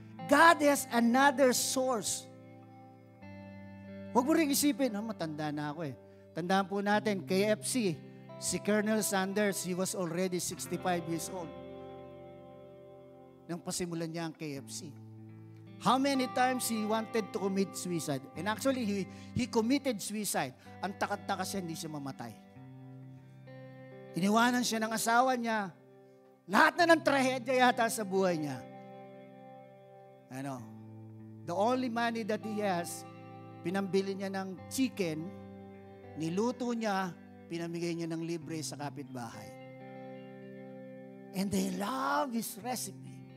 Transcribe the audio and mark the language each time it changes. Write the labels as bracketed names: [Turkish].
[English] God has another source. [Filipino] Huwag mo rin isipin, matanda na ako eh. Tandaan po natin, KFC, si Colonel Sanders, [English] he was already 65 years old [Filipino] nang pasimulan niya ang KFC. [English] How many times he wanted to commit suicide? And actually, he committed suicide. [Filipino] Ang takat-takas siya, hindi siya mamatay. Iniwanan siya ng asawa niya. Lahat na ng trahedya yata sa buhay niya. [English] The only money that he has, [Filipino] pinambili niya ng chicken, niluto niya, pinamigay niya ng libre sa kapitbahay. [English] And they love his recipe.